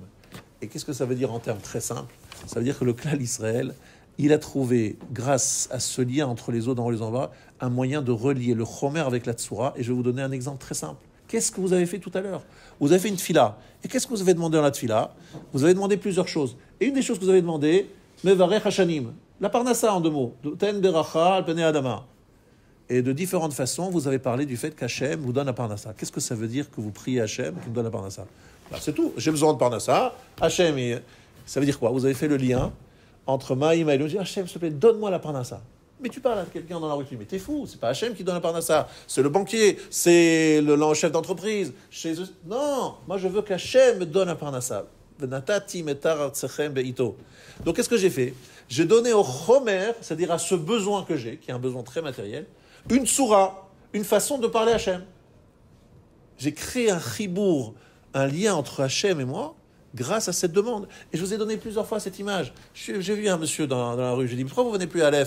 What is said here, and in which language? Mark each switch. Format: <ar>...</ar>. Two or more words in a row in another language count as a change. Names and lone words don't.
<fr>Et qu'est-ce que ça veut dire en termes très simples? Ça veut dire que le Klal Israël, il a trouvé, grâce à ce lien entre les eaux d'en haut et les en bas, un moyen de relier le Chomer avec la Tsoura. Et je vais vous donner un exemple très simple. Qu'est-ce que vous avez fait tout à l'heure? Vous avez fait une tfila. Et qu'est-ce que vous avez demandé dans la tfila? Vous avez demandé plusieurs choses. Et une des choses que vous avez demandé,</fr> <he>מברך השנים,</he> <fr>la parnassa en 2 mots,</fr> <he>תן ברכה על פני אדמה.</he> <fr>Et de différentes façons, vous avez parlé du fait qu'Hachem vous donne la parnassa. Qu'est-ce que ça veut dire que vous priez Hachem qui vous donne la parnassa? C'est tout. J'ai besoin de parnassa. Hachem, ça veut dire quoi? Vous avez fait le lien entre Maïm et Ha'elyonim. Hachem, s'il te plaît, donne-moi la parnassa. Mais tu parles à quelqu'un dans la rue, tu dis, mais t'es fou, c'est pas Hachem qui donne la parnassa, c'est le banquier, c'est le chef d'entreprise. Non, moi je veux qu'Hachem me donne la parnassa.</fr> <he>ונתתי מטר ארצכם בעתו.</he> <fr>Donc, qu'est-ce que j'ai fait? J'ai donné au chomer, c'est-à-dire à ce besoin que j'ai, qui est un besoin très matériel, une soura, une façon de parler à Hachem. J'ai créé un chibour, un lien entre Hachem et moi, grâce à cette demande. Et je vous ai donné plusieurs fois cette image. J'ai vu un monsieur dans la rue, j'ai dit, pourquoi vous venez plus à Aleph?</fr>